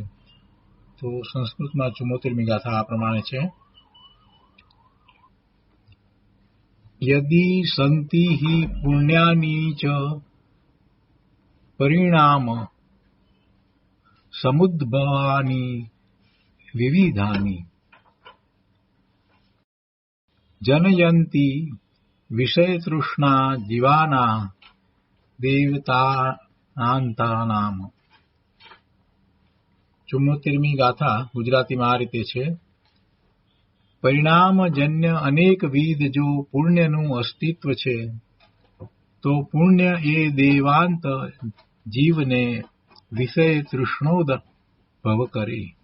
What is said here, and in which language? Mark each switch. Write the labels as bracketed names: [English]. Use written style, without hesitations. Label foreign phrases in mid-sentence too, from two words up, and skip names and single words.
[Gujarati] તો સંસ્કૃતમાં 74મી ગાથા આ પ્રમાણે છે। [Sanskrit] યદિ સંતિ હિ પુણ્યાનિ ચ પરિણામ સમુદ્ભવાનિ વિવિધાનિ जनयन्ति विषयतृष्णा जीवाना देवतानांतानाम। [Gujarati] 74મી ગાથા ગુજરાતીમાં આ રીતે છે। પરિણામજન્ય અનેકવિધ જો પુણ્યનું અસ્તિત્વ છે તો પુણ્ય એ દેવાંત જીવને વિષય તૃષ્ણોદભવ કરે।